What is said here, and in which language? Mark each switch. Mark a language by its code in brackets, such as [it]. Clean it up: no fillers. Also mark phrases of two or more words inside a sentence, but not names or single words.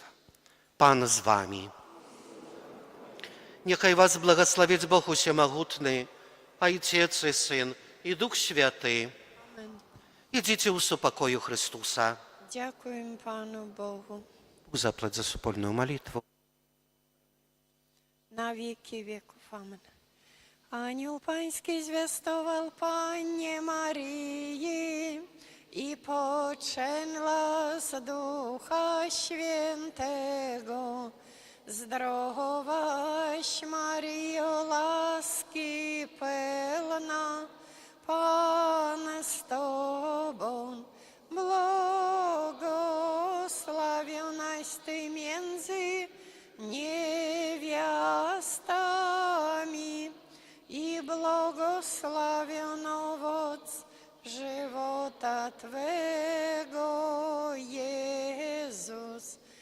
[pl] Pan z wami. Niechaj was błogosławić Bóg Wszechmogący, Ojciec i Syn i Duch Święty. Amen. Idźcie u pokoju Chrystusa. [uk] Дякуємо Пану Богу. [pl] Bóg zapłać za wspólną modlitwę. [uk] На віки віков. Амен. Ангел Панський звістував Панні Марії, і поченла з Духа Świętego. [pl] Zdrowaś Maryjo, łaski pełna, Pan z Tobą, błogosławionaś Ty między niewiastami i błogosławiony owoc żywota Twego, Jezus.